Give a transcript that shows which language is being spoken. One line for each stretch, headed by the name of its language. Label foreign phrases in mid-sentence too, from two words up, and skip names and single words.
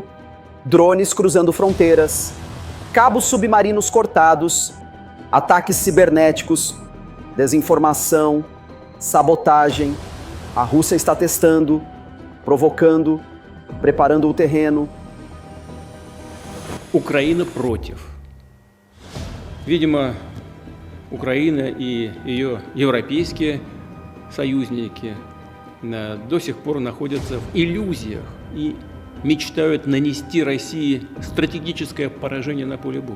Portuguese: Drones cruzando fronteiras, cabos submarinos cortados, ataques cibernéticos, desinformação, sabotagem. A Rússia está testando, provocando, preparando o terreno.
Russian: Украина против. Видимо, Украина и ее европейские союзники до сих пор находятся в иллюзиях и мечтают нанести России стратегическое поражение на поле боя.